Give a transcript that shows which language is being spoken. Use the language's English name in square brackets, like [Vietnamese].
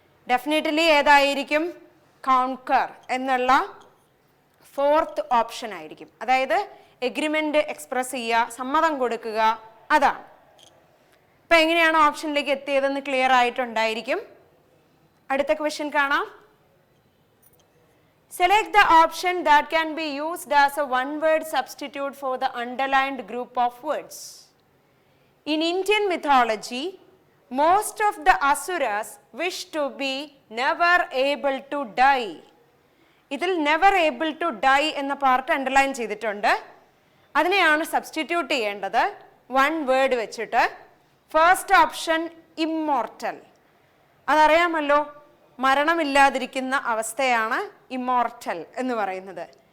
[Malayalam] Definitely ഏതായിരിക്കും? Conquer എന്നുള്ള fourth option ആയിരിക്കും. അതായത് എഗ്രിമെൻ്റ് എക്സ്പ്രസ് ചെയ്യുക, സമ്മതം കൊടുക്കുക, അതാണ്. ഇപ്പം എങ്ങനെയാണ് ഓപ്ഷനിലേക്ക് എത്തിയതെന്ന് ക്ലിയർ ആയിട്ടുണ്ടായിരിക്കും. അടുത്ത ക്വസ്റ്റ്യൻ കാണാം. [English] Select the option that can be used as a one-word substitute for the underlined group of words. In Indian mythology, most of the asuras wish to be never able to die. [Malayalam] ഇതിൽ [English] never able to die [Malayalam] എന്ന part underline ചെയ്തിട്ടുണ്ട്. അതിനെയാണ് substitute ചെയ്യേണ്ടത് one word വെച്ചിട്ട്. First option immortal. അതറിയാമല്ലോ, മരണമില്ലാതിരിക്കുന്ന അവസ്ഥയാണ് immortal എന്ന് പറയുന്നത്.